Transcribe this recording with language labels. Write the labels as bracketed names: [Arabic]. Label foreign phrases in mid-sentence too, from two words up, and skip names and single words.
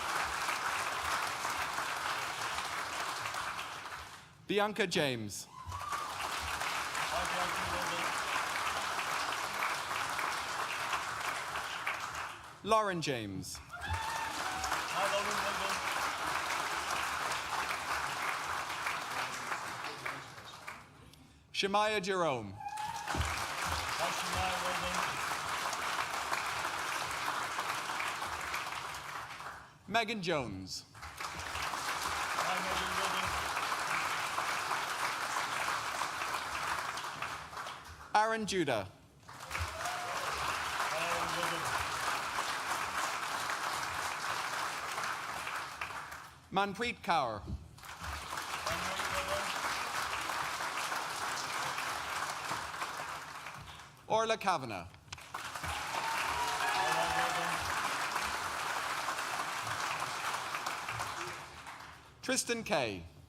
[English] Bianca James. Bianca William. Lauren James. Lauren William. Shemaya Jerome. Shemaya William. Megan Jones. Megan William. Aaron Judah. Aaron William. Manpreet Kaur. Orla Kavanagh. Tristan Kay.